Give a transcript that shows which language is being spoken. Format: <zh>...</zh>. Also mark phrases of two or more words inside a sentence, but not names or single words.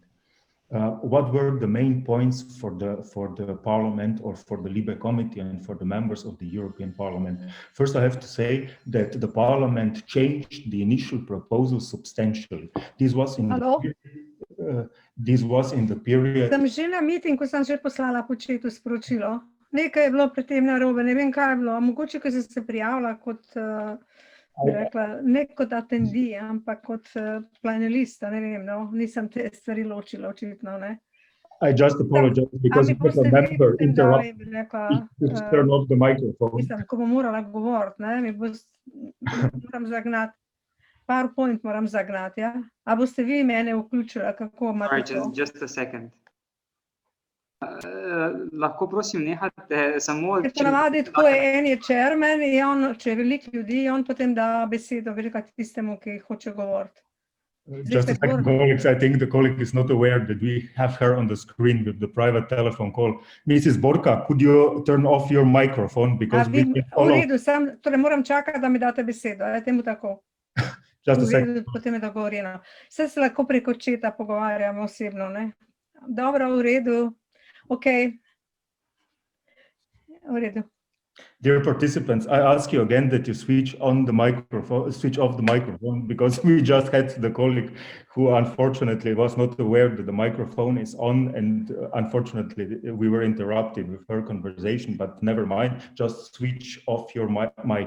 <en>What were the main points for the Parliament, or for the Libe Committee and for the members of the European Parliament? First, I have to say that the Parliament changed the initial proposal substantially. This was in the period.</en> <sl>Sem že na meetingu sem že poslala po četu sporočilo. Nekaj je bilo pri tem narobe, ne vem kaj je bilo. Mogoče, ko sem se prijavila kot bi rekla, ne kot atendi, ampak kot panelista, ne vem, no, nisem te stvari ločila, očitno, ne.</sl> <en>I just apologize because a member interrupted. Turn off the microphone.</en> <sl>Mislim, ko bom morala govoriti, ne, moram zagnati, PowerPoint moram zagnati, ja. A boste vi mene vključili, kako imate to?</sl> <en>Just a second.</en> <sl>Lahko prosim nehate samo... Ponavadi tako je, en je chairman, če je veliko ljudi, on potem da besedo tistemu, ki hoče govoriti.</sl> <en>Just a second, colleagues. I think the colleague is not aware that we have her on the screen with the private telephone call. Mrs. Borka, could you turn off your microphone? Because we can follow...</en> <sl>V redu, torej moram čakati, da mi date besedo, je temu tako.</sl> <en>Just a second.</en> <sl>Potem je dogovorjeno. Vse se lahko preko četa pogovarjamo osebno, ne? Dobro, v redu.</sl> <en>Okay. Dear participants, I ask you again that you switch off the microphone, because we just had the colleague who unfortunately was not aware that the microphone is on, and unfortunately we were interrupted with her conversation, but never mind, just switch off your mic.</en>